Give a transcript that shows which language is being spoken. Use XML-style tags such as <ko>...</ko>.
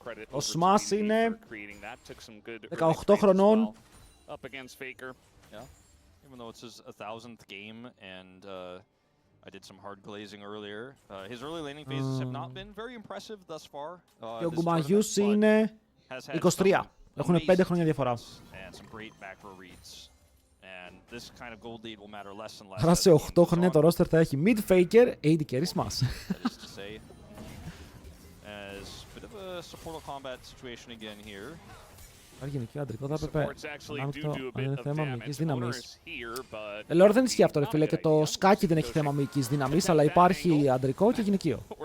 <el>Ο Smash είναι 18 χρονών.</el> <en>Up against Faker. Yeah. Even though it's his 1000th game and I did some hard glazing earlier. His early laning phases have not been very impressive thus far.</en> <el>Και ο GUMAYUSI είναι 23. Έχουν 5 χρόνια διαφορά.</el> <en>And some great back row reads. And this kind of gold lead will matter less and less.</en> <el>Άρα σε 8 χρόνια το roster θα έχει mid Faker, AD carry Smash.</el> <en>That is to say. As a bit of a supportal combat situation again here.</en> <el>Υπάρχει γυναικείο αντρικό, θα έπρεπε να αυτό αν είναι θέμα μυϊκής δύναμης. Λέω δεν ισχύει αυτό ρε φίλε, και το σκάκι δεν έχει θέμα μυϊκής δύναμης, αλλά υπάρχει αντρικό και γυναικείο.</el>